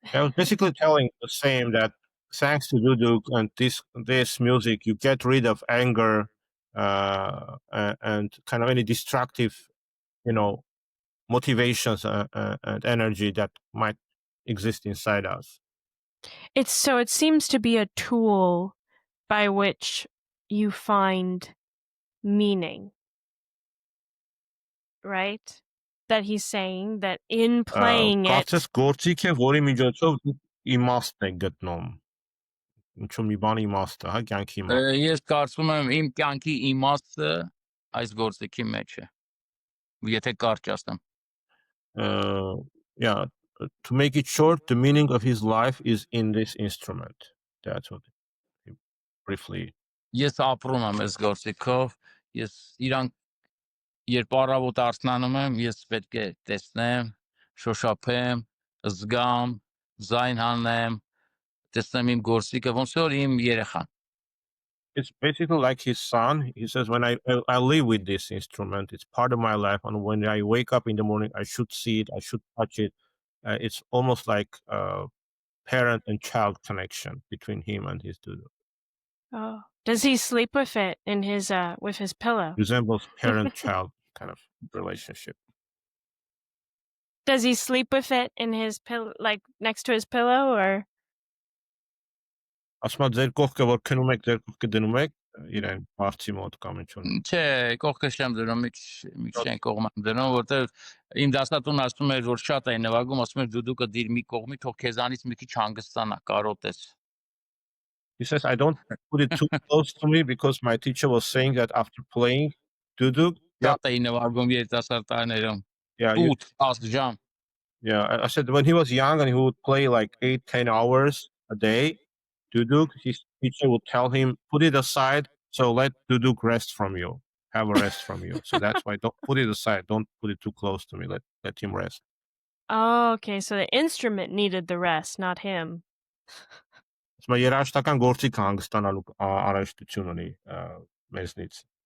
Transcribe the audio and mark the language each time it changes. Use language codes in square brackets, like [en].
[en] I was basically telling the same that thanks to duduk and this music, you get rid of anger and kind of any destructive, motivations and energy that might exist inside us. It seems to be a tool by which you find meaning, right? That he's saying that in playing it. [hy] Կարծես գործիք է, որի միջոցով իմաստ է գտնում։ Ինչու մի բան իմաստ է, հա, կյանքի իմաստ։ Ես կարծում եմ իմ կյանքի իմաստը այս գործիքի մեջ է։ Եթե կարճ ասեմ։ [en] Yeah, to make it short, the meaning of his life is in this instrument. That's what he briefly. [hy] Ես ապրում եմ այս գործիքով, ես իրան երբ առավոտ արթնանում եմ, ես պետք է տեսնեմ, շոշափեմ, զգամ, զայն հանեմ, տեսնեմ իմ գործիքը, ոնց որ իմ երեխան։ [en] It's basically like his son. He says, when I live with this instrument, it's part of my life. And when I wake up in the morning, I should see it. I should touch it. It's almost like a parent and child connection between him and his duduk. Oh, does he sleep with it in his with his pillow? Resembles parent-child kind of relationship. Does he sleep with it in his pillow, like next to his pillow, or? [hy] Ասում եմ ձեր կողքը որ քնում եք, ձեր կողքը դնում եք իրեն բարձի մոտ կամ ինչ-որ։ Չէ, կողքը չեմ դնում, մի քիչ կողմ եմ դնում, որտեղ իմ դասատուն ասում էր, որ շատ է նվագում, ասում էր դուդուկը դիր մի կողմի, թող քեզանից մի քիչ հանգստանա, կարոտես։ [en] He says, I don't put it too close to me because my teacher was saying that after playing duduk. [hy] Շատ է նվագում երիտասարդ տարիներում։ [en] Yeah. [hy] 8 ժամ։ [en] Yeah, I said when he was young and he would play like 8-10 hours a day, duduk, his teacher would tell him, put it aside, so let duduk rest from you, have a rest from you. So that's why don't put it aside, don't put it too close to me, let him rest. Oh, okay, so the instrument needed the rest, not him. [hy] Ասում եմ երաժշտական գործիք հանգստանալու առայժտություն ունի մեզնից։